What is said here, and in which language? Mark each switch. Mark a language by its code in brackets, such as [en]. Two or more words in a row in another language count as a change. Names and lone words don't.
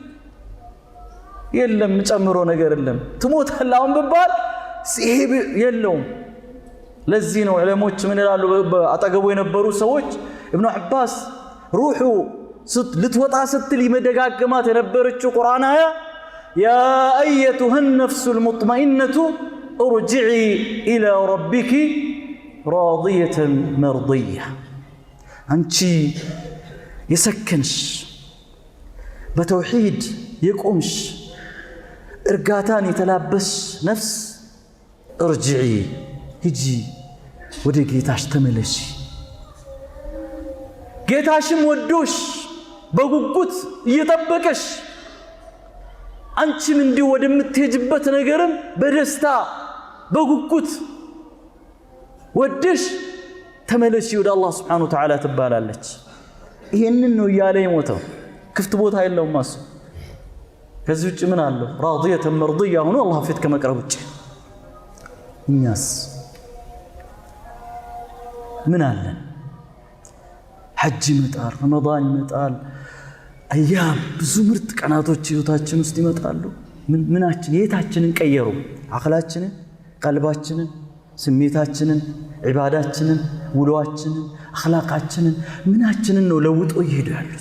[am] የለም ጨምሮ ነገር የለም ትሞታለህ አሁን ቢባል ይሄ የለውም ለዚህ ነው ዑለሞች ምን ይላሉ አጠገቡ የነበሩ ሰዎች ኢብኑ አባስ ሩሑ ልትወጣ ስትል ይመደጋገማት የነበረችው ቁርአን አያ [ar] يا أيتها النفس المطمئنة ارجعي إلى ربك راضية مرضية [am] አንቺ የሰከንሽ በተውሂድ የቆምሽ እርጋታን የተላበሽ ነፍስ ارجعي ሂጂ ወደ ጌታሽ ተመለሺ ጌታሽም ወዶሽ በጉጉት እየጠበቀሽ አንቺም እንዲህ ወደምትሄጅበት ነገርም በደስታ በጉጉት ወደሽ ተመለሺ ወደ አላህ [ar] سبحانه وتعالى [am] ትባላለች ይሄንን ነው ያለ የሞተው ክፍት ቦታ የለውም ማሱ ከዚህ ውጭ ምን አለው [ar] راضية مرضية [am] ሆኖ አላህ ፊት ከመቅረብ ውጭ እኛስ ምን አለን ሐጅ ይመጣል ረመዳን ይመጣል አያም ብዙ ምርጥ ቀናቶች ህይወታችን ውስጥ ይመጣሉ ምናችን የታችንን ቀየሩ አኽላችንን ቀልባችንን ስሜታችንን ኢባዳችንን ውሎአችንን አኽላቃችንን ምናችንን ነው ለውጦ ይሄዱ ያሉት